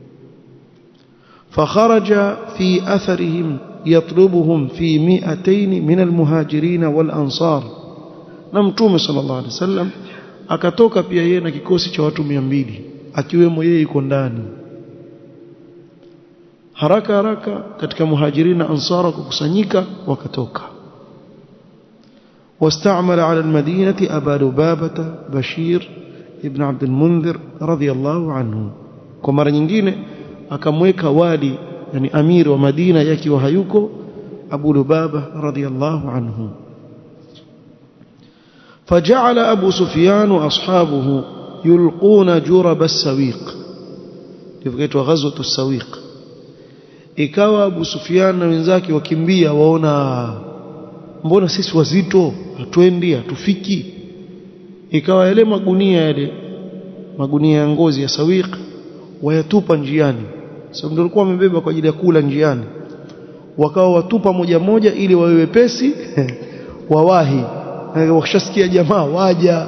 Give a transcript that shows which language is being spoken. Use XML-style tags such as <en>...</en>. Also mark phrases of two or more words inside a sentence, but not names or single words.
<ar>فخرج في أثرهم يطلبهم في 200 من المهاجرين والأنصار,</ar> <sw>na Mtume</sw> <ar>صلى الله عليه وسلم</ar> <sw>akatoka pia yeye na kikosi cha watu 200 akiwemo yeye yuko ndani. haraka katika muhajirin na ansar kukusanyika, wakatoka.</sw> <ar>واستعمل على المدينة أبا لبابة بشير ابن عبد المنذر رضي الله عنه.</ar> <sw>kwa mara nyingine akamweka wali, yani amiri wa Madina yake wa hayuko, Abu Lubaba</sw> <ar>رضي الله عنه. فجعل أبو سفيان وأصحابه يلقون جرب السويق، لفكيتوا غزوة السويق.</ar> <sw>ikawa Abu Sufyan na wenzake wakimbia, waona mbona sisi wazito hatuendi hatufiki. Ikawa yale magunia ya ngozi ya sawiq wayatupa njiani, sababu ndio walikuwa wamebeba kwa ajili ya kula njiani, wakawa watupa moja moja ili wawe wepesi wawahi, wakishasikia jamaa waja.</sw>